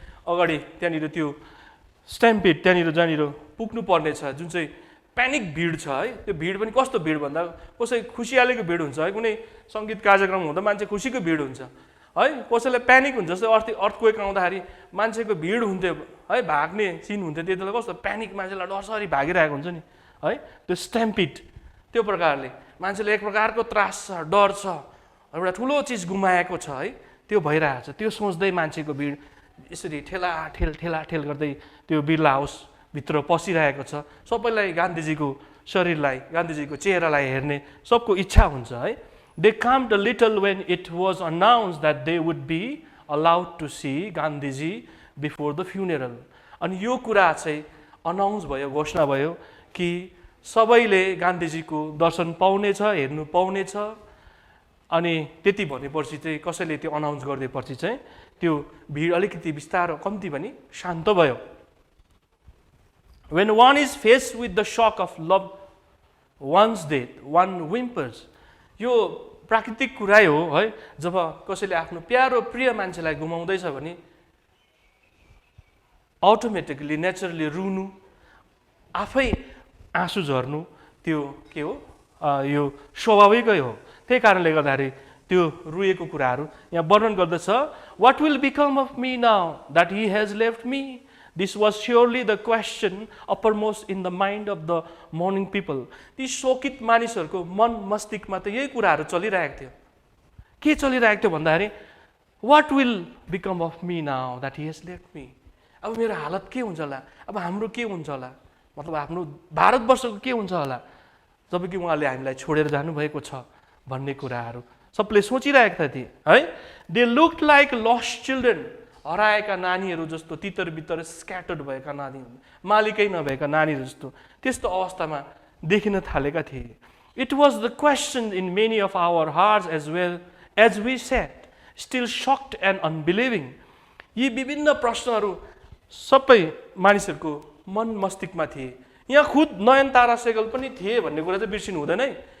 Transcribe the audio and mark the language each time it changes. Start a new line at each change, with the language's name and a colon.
Nepali: अगाडि त्यहाँनिर त्यो स्ट्याम्पेड त्यहाँनिर जहाँनिर पुग्नु पर्ने छ, जुन चाहिँ प्यानिक भिड छ है, त्यो भिड पनि कस्तो भिड भन्दा कसै खुसियालीको भिड हुन्छ है, कुनै सङ्गीत कार्यक्रम हुँदा मान्छे खुसीको भिड हुन्छ है, कसैलाई प्यानिक हुन्छ, जस्तै अर्थक्वेक आउँदाखेरि मान्छेको भिड हुन्थ्यो है, भाग्ने सिन हुन्थ्यो, त्यति बेला कस्तो प्यानिक, मान्छेलाई डरसरी भागिरहेको हुन्छ नि है, त्यो स्ट्याम्पिड त्यो प्रकारले मान्छेले एक प्रकारको त्रास छ, डर छ, एउटा ठुलो चिज गुमाएको छ है, त्यो भइरहेको छ। त्यो सोच्दै मान्छेको भिड यसरी ठेलाठेल गर्दै त्यो बिर्ला हाउसभित्र पसिरहेको छ। सबैलाई गान्धीजीको शरीरलाई, गान्धीजीको चेहरालाई हेर्ने सबको इच्छा हुन्छ है।
English: They calmed a little when it was announced that they would be allowed to see Gandhiji before the funeral.
Nepali: अनि यो कुरा चाहिँ अनाउन्स भयो, घोषणा भयो कि सबैले गान्धीजीको दर्शन पाउनेछ, हेर्नु पाउनेछ। अनि त्यति भनेपछि चाहिँ कसैले त्यो अनाउन्स गरिदिएपछि चाहिँ त्यो भिड अलिकति बिस्तारो कम्ती पनि शान्त भयो।
English: When one is faced with the shock of loved one's death, one whimpers.
Nepali: यो प्राकृतिक कुरै हो है, जब कसैले आफ्नो प्यारो प्रिय मान्छेलाई गुमाउँदैछ भने अटोमेटिकली नेचरली रुनु, आफै आँसु झर्नु त्यो के हो, यो स्वाभाविकै हो। त्यही कारणले गर्दाखेरि त्यो रुएको कुराहरू यहाँ वर्णन गर्दछ।
English: What will become of me now that he has left me? This was surely the question uppermost in the mind of the mourning people.
Nepali: ती शोकित मानिसहरूको मन मस्तिष्कमा त यही कुराहरू चलिरहेको थियो। के चलिरहेको थियो भन्दाखेरि
English: What will become of me now that he has left me?
Nepali: अब मेरो हालत के हुन्छ होला, अब हाम्रो के हुन्छ होला, मतलब आफ्नो भारतवर्षको के हुन्छ होला जबकि उहाँले हामीलाई छोडेर जानुभएको छ भन्ने कुराहरू सबले सोचिरहेका थिए है।
English: They looked like lost children.
Nepali: हराएका नानीहरू जस्तो, तितर बितर स्क्याटर्ड भएका नानी, मालिकै नभएका नानीहरू जस्तो त्यस्तो अवस्थामा देखिन थालेका थिए।
English: It was the question in many of our hearts as well as we sat, still shocked and unbelieving.
Nepali: यी विभिन्न प्रश्नहरू सबै मानिसहरूको मन मस्तिष्कमा थिए। यहाँ खुद नयनतारा सहगल पनि थिए भन्ने कुरा चाहिँ बिर्सिनु हुँदैन है।